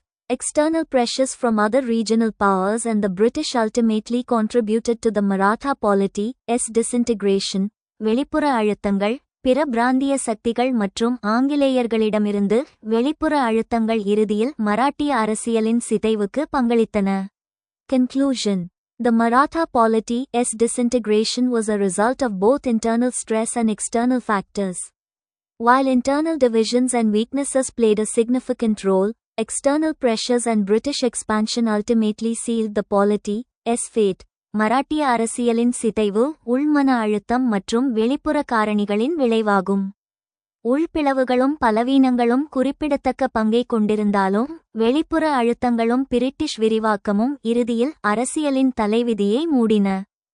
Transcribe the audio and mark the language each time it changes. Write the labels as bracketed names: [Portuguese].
[English] External pressures from other regional powers and the British ultimately contributed to the Maratha polity's disintegration. [Tamil] வெளிப்புற அழுத்தங்கள். பிற பிராந்திய சக்திகள் மற்றும் ஆங்கிலேயர்களிடமிருந்து வெளிப்புற அழுத்தங்கள் இறுதியில் மராட்டிய அரசியலின் சிதைவுக்கு பங்களித்தன. [English] Conclusion. The Maratha polity's disintegration was a result of both internal stress and external factors. While internal divisions and weaknesses played a significant role, external pressures and British expansion ultimately sealed the polity's fate. [Tamil] மராட்டிய அரசியலின் சிதைவு உள்மன அழுத்தம் மற்றும் வெளிப்புற காரணிகளின் விளைவாகும். உள்பிளவுகளும் பலவீனங்களும் குறிப்பிடத்தக்க பங்கை கொண்டிருந்தாலும் வெளிப்புற அழுத்தங்களும் பிரிட்டிஷ் விரிவாக்கமும் இறுதியில் அரசியலின் தலைவிதியை மூடின.